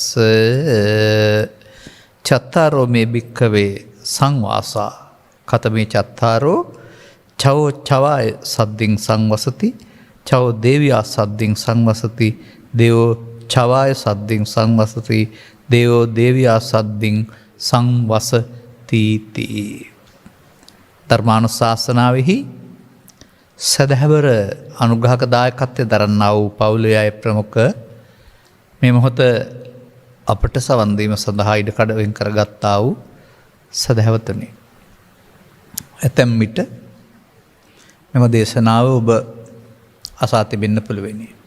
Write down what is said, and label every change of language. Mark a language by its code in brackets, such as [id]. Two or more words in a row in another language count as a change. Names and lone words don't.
[pi] චත්තාරෝ මේ භික්ඛවේ සංවාසා කතමේ චත්තාරෝ චවෝ චවාය සද්දින් සංවසති, චවෝ දේවියා සද්දින් සංවසති, දේවෝ චවාය සද්දින් සංවසති, දේවෝ දේවියා සද්දින් සංවසතිති. [si] ධර්මානුශාසනාවෙහි සදහැවර අනුග්‍රහක දායකත්වය දරන්නා වූ පවුලේ අය ප්‍රමුඛ මේ මොහොත අපට සවන් දීම සඳහා ඉඩකඩ වෙන් කරගත්තා වූ සදහැවතුනි, ඇතැම් විට මෙම දේශනාව ඔබ අසා තිබෙන්න පුළුවනි.